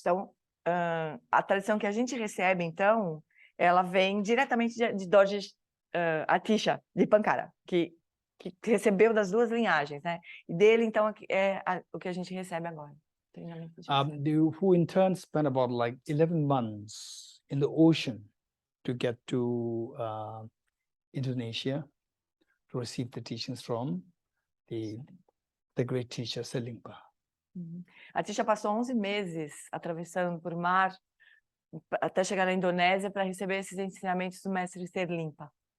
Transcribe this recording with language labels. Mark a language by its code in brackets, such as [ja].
[pt] Então, a tradição que a gente recebe, então, ela vem diretamente de Dorji Atisha, de Pankara, que recebeu das duas linhagens, né? E dele, então, é o que a gente recebe agora. [en] Who in turn spent about like 11 months in the ocean to get to Indonesia to receive the teachings from the great teacher Serlimpa. [pt] A Atisha passou 11 meses atravessando por mar até chegar na Indonésia para receber esses ensinamentos do mestre Serlimpa.